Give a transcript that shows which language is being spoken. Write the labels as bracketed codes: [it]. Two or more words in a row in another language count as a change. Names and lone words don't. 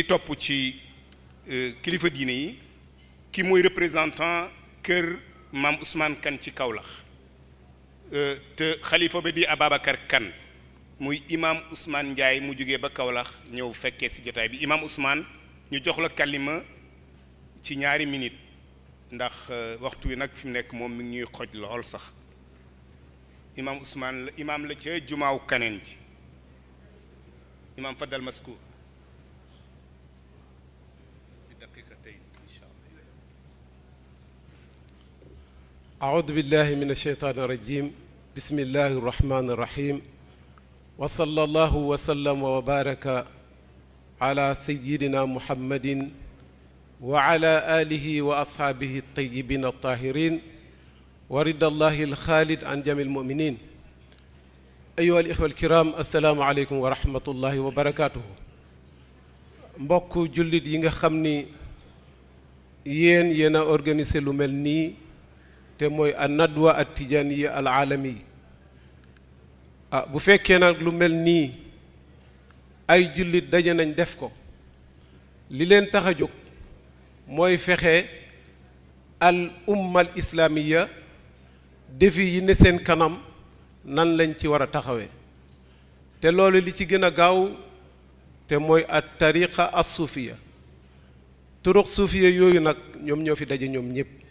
[wo] topp ci kilifa diine yi ki mooy représentant kër maam Ousmane Kane ci Kaolack te xalifa ba di Ababacar Kane muy imam Ousmane Ndiaye mu jógee ba Kaolack ñëw fekkee ci jotaay bi imam Ousmane ñu jox la kalima ci ñaari minute ndax waxtu wi nag fi mu nekk moom mi ngi ñuy xoj lool sax imam Ousmane la imam la ca jumaaw kaneen ji imam Fadal Maskou [ar] أعوذ بالله من الشيطان الرجيم بسم الله الرحمن الرحيم وصلى الله وسلم وبارك على سيدنا محمد وعلى آله وأصحابه الطيبين الطاهرين ورد الله الخالد عن جميع المؤمنين أيها الإخوة الكرام السلام عليكم ورحمة الله وبركاته [wo] mbokk jullit yi nga xam ni yéen a organisé lu mel nii te mooy [ar] الندوة التجانية العالمية [wo] bu fekkee nag lu mel nii ay jullit daje nañ def ko li leen tax a jóg mooy fexe [ar] الأمة الإسلامية [wo] défi yi ne seen kanam nan lañ ci war a taxawee te loolu li ci gën a gaaw te mooy [ar] الطريقة الصوفية طرق صوفية [wo] yooyu nag ñoom ñoo fi daje ñoom ñëpp